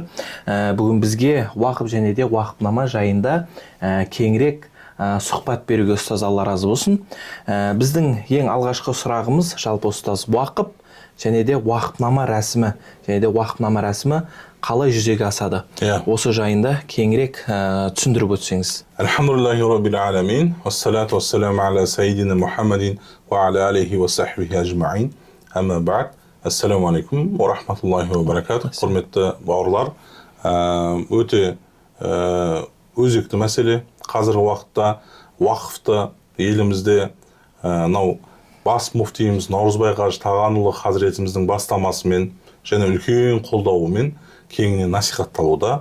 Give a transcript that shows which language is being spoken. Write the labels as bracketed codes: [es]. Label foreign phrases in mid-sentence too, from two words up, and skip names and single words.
[kk] Бүгін бізге уақыт және де уақытнама жайында кеңірек сұхбат беруге ұстаз, Алла разы болсын. Біздің ең алғашқы сұрағымыз жалпы ұстаз, уақыт және де уақытнама рәсімі, қалай жүзеге асады? Осы жайында кеңірек түсіндіріп өтсеңіз. [ar] الحمد لله رب العالمين والصلاة والسلام على سيدنا محمد وعلى عليه وصحبه أجمعين. أما بعد. السلام عليكم ورحمة الله وبركاته. [kk] Құрметті бауырлар, өте өзекті мәселе. Қазіргі уақытта уақыфты елімізде бас муфтиіміз Наурызбай Қажы Тағанұлы Хазіретіміздің бастамасымен және үлкен қолдауымен кеңінен насихатталуда.